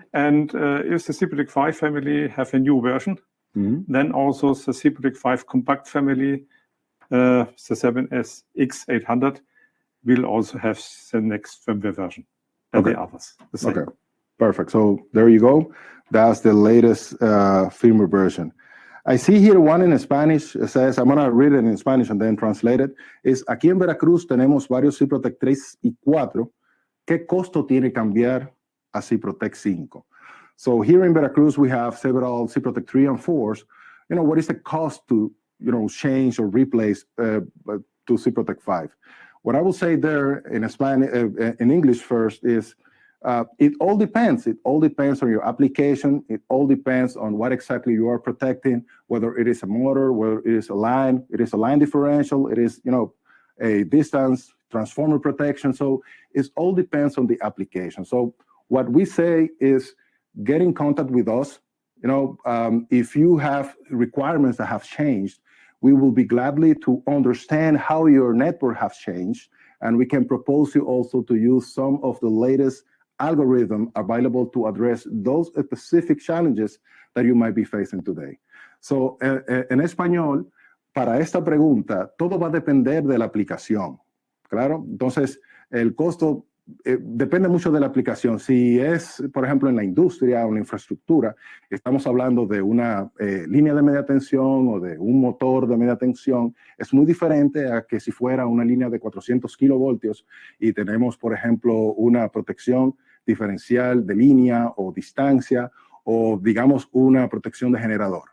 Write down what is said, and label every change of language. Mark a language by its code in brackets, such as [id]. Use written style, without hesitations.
[en] And if the SIPROTEC 5 family have a new version, then also the SIPROTEC 5 compact family, the 7SX800, will also have the next firmware version and the others. The same. Okay, perfect. So there you go. That's the latest firmware version. I see here one in Spanish. It says, I'm going to read it in Spanish and then translate it. [es] Es, aquí en Veracruz tenemos varios SIPROTEC 3 y 4. ¿Qué costo tiene cambiar a SIPROTEC 5? [en] So here in Veracruz, we have several SIPROTEC 3 and 4s. What is the cost to, change or replace to SIPROTEC 5? What I will say there in Spanish, in English first is, it all depends. It all depends on your application. It all depends on what exactly you are protecting, whether it is a motor, whether it is a line differential, it is, a distance, transformer protection. So it all depends on the application. So what we say is get in contact with us. If you have requirements that have changed, we will be gladly to understand how your network has changed. And we can propose you also to use some of the latest algorithm available to address those specific challenges that you might be facing today. [es] So, en español, para esta pregunta, todo va a depender de la aplicación, ¿claro? Entonces, el costo depende mucho de la aplicación. Si es, por ejemplo, en la industria o en la infraestructura, estamos hablando de una línea de media tensión o de un motor de media tensión, es muy diferente a que si fuera una línea de 400 kilovoltios y tenemos, por ejemplo, una protección diferencial de línea o distancia o, digamos, una protección de generador.